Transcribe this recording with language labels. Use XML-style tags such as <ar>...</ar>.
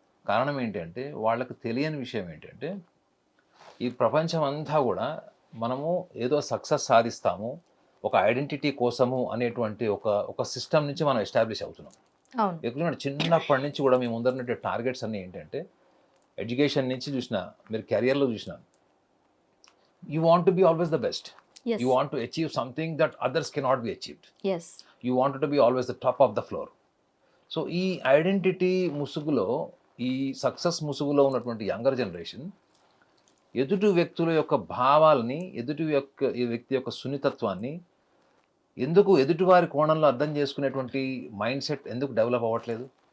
<te>కారణం ఏంటంటే వాళ్ళకు తెలియని విషయం ఏంటంటే ఈ ప్రపంచం అంతా కూడా మనము ఏదో సక్సెస్ సాధిస్తాము ఒక ఐడెంటిటీ కోసము అనేటువంటి ఒక సిస్టమ్ నుంచి మనం ఎస్టాబ్లిష్ అవుతున్నాం. ఎక్కువ చిన్నప్పటి నుంచి కూడా మీ ముందర టార్గెట్స్ అన్నీ ఏంటంటే ఎడ్యుకేషన్ నుంచి చూసినా, మీరు కెరియర్లో చూసినా,</te> <en>You want to be always the best. Yes. You want to achieve something that others cannot be achieved. Yes. You want to be always the top of the floor.</en> <te>So ఈ identity ముసుగులో, ఈ success ముసుగులో ఉన్నటువంటి younger generation ఎదుటి వ్యక్తుల యొక్క భావాలని, ఈ వ్యక్తి యొక్క సున్నితత్వాన్ని ఎందుకు ఎదుటివారి కోణంలో అర్థం చేసుకునేటువంటి మైండ్ సెట్ ఎందుకు డెవలప్ అవ్వట్లేదు?</te>